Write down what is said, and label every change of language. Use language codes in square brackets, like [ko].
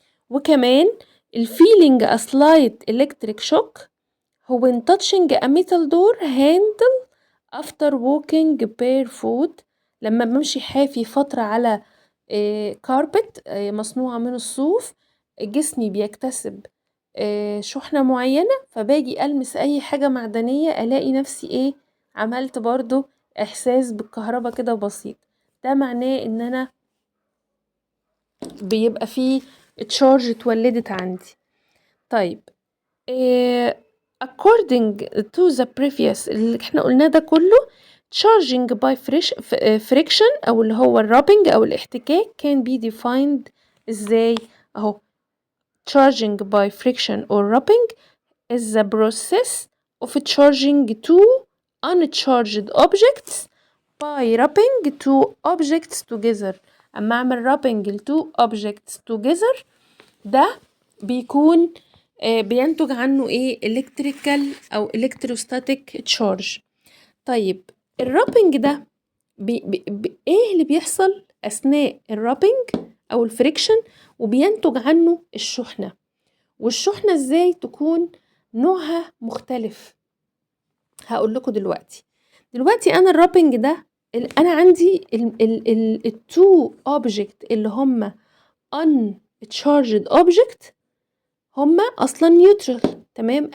[ar] وكمان الفيلينج [en] a slight electric shock when touching a metal door handle after walking barefoot. [ar] لما بمشي حافي فترة على كاربت مصنوعة من الصوف، جسمي بيكتسب شحنة معينة، فباجي ألمس أي حاجة معدنية ألاقي نفسي ايه؟ عملت برضو إحساس بالكهرباء كده بسيط. ده معناه إن أنا بيبقى فيه تشارج اتولدت عندي. [en] طيب according to the previous [ar] اللي احنا قلناه ده كله، [en] charging by friction [ar] او اللي هو الرابنج او الاحتكاك [en] can be defined [ar] ازاي؟ اهو [en] charging by friction or rubbing is the process of charging two uncharged objects by rubbing two objects together. [ar] اما اعمل rubbing ل [en] two objects together [ar] ده بيكون بينتج عنه ايه؟ electrical او [en] electrostatic charge. [ar] طيب الرابنج ده ايه اللي بيحصل اثناء الرابنج او الفريكشن وبينتج عنه الشحنة؟ والشحنة ازاي تكون نوعها مختلف؟ هقول لكم دلوقتي انا الرابنج ده انا عندي التو اوبجكت اللي هم [en] uncharged object [ar] هما اصلا نيوترال. تمام.